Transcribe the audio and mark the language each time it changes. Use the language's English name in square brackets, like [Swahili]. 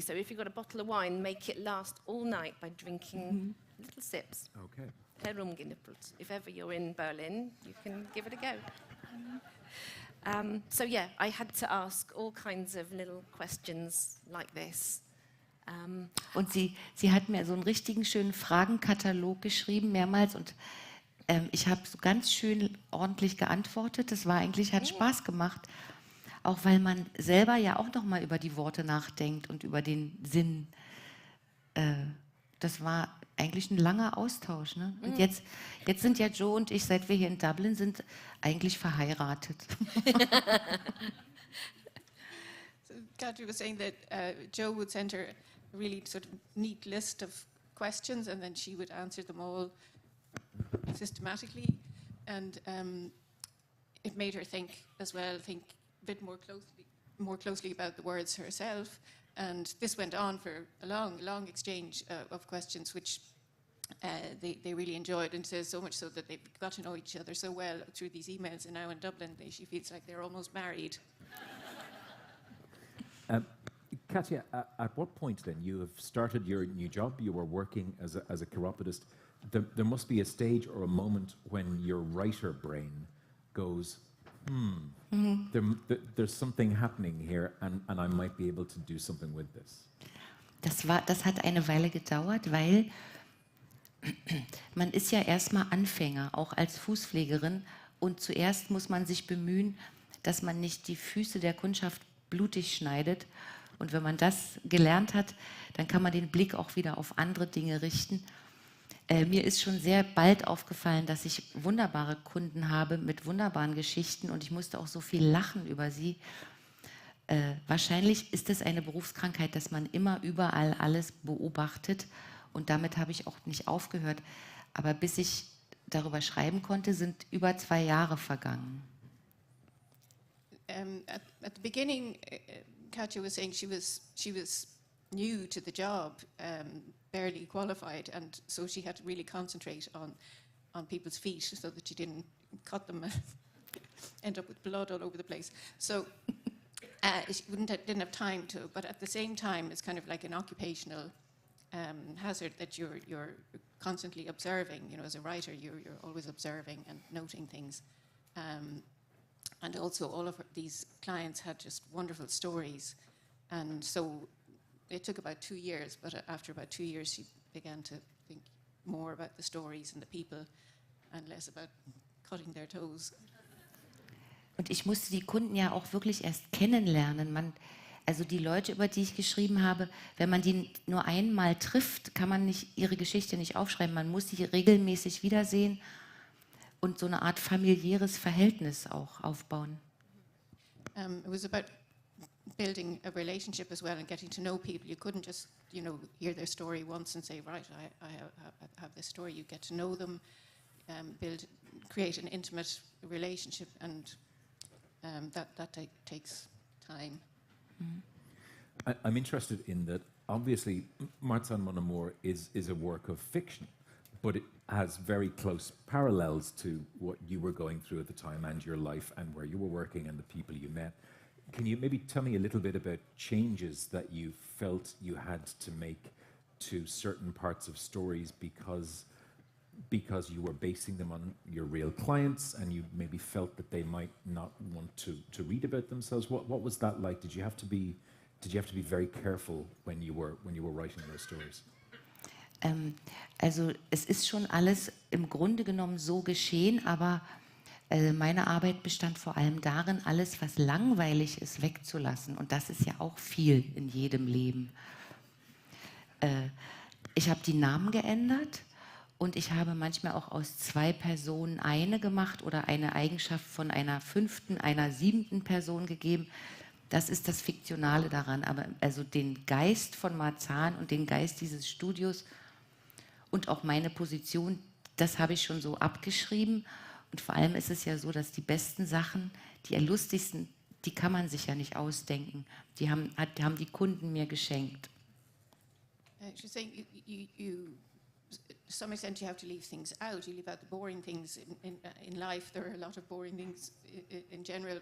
[English] So if you've got a bottle of wine, make it last all night by drinking little sips. Okay. [German] Herumgenippelt. [English] If ever you're in Berlin, you can give it a go. So yeah, I had to ask all kinds of little questions like this. [German] Und sie hat mir so einen richtigen schönen Fragenkatalog geschrieben, mehrmals, und ich habe so ganz schön ordentlich geantwortet. Das hat Spaß gemacht, auch weil man selber ja auch noch mal über die Worte nachdenkt und über den Sinn. Das war eigentlich ein langer Austausch. Ne? Und jetzt sind ja Jo und ich, seit wir hier in Dublin sind, eigentlich verheiratet. [English] So Katja was saying that Jo would send her a really sort of neat list of questions, and then she would answer them all systematically, and it made her think as well, think a bit more closely about the words herself. And this went on for a long exchange of questions, which they really enjoyed, and so much so that they've got to know each other so well through these emails. And now in Dublin, she feels like they're almost married. Katja, at what point then, you have started your new job, you were working as a chiropodist, there must be a stage or a moment when your writer brain goes, there's something happening here, and I might be able to do something with this. [German] Das hat eine Weile gedauert, weil man ist ja erstmal Anfänger, auch als Fußpflegerin. Und zuerst muss man sich bemühen, dass man nicht die Füße der Kundschaft blutig schneidet. Und wenn man das gelernt hat, dann kann man den Blick auch wieder auf andere Dinge richten. Mir ist schon sehr bald aufgefallen, dass ich wunderbare Kunden habe mit wunderbaren Geschichten und ich musste auch so viel lachen über sie. Wahrscheinlich ist es eine Berufskrankheit, dass man immer überall alles beobachtet und damit habe ich auch nicht aufgehört. Aber bis ich darüber schreiben konnte, sind über 2 Jahre vergangen. [English] At the beginning, Katja was saying she was new to the job, barely qualified, and so she had to really concentrate on people's feet so that she didn't cut them and end up with blood all over the place. So she didn't have time to, but at the same time, it's kind of like an occupational hazard that you're constantly observing. You know, as a writer, you're always observing and noting things. And also all of these clients had just wonderful stories. And so it took about 2 years, but after about 2 years, she began to think more about the stories and the people and less about cutting their toes. [German] Und ich musste die Kunden ja auch wirklich erst kennenlernen. Also die Leute, über die ich geschrieben habe, wenn man die nur einmal trifft, kann man ihre Geschichte nicht aufschreiben. Man muss sie regelmäßig wiedersehen und so eine Art familiäres Verhältnis auch aufbauen. [English] It was about building a relationship as well and getting to know people. You couldn't just, hear their story once and say, right, I have this story. You get to know them, create an intimate relationship, and that takes time. I'm interested in that. Obviously, Marzahn Mon Amour is a work of fiction, but it has very close parallels to what you were going through at the time and your life and where you were working and the people you met. Can you maybe tell me a little bit about changes that you felt you had to make to certain parts of stories because you were basing them on your real clients and you maybe felt that they might not want to read about themselves? What was that like? Did you have to be very careful when you were writing those stories? [German] Also es ist schon alles im Grunde genommen so geschehen, aber meine Arbeit bestand vor allem darin, alles, was langweilig ist, wegzulassen. Und das ist ja auch viel in jedem Leben. Ich habe die Namen geändert und ich habe manchmal auch aus 2 Personen eine gemacht oder eine Eigenschaft von einer 5., einer 7. Person gegeben. Das ist das Fiktionale daran. Aber also den Geist von Marzahn und den Geist dieses Studios und auch meine Position, das habe ich schon so abgeschrieben. Und vor allem ist es ja so, dass die besten Sachen, die lustigsten, die kann man sich ja nicht ausdenken. Die haben die Kunden mir geschenkt. [English] She's saying you to some extent you have to leave things out. You leave out the boring things in life. There are a lot of boring things in general.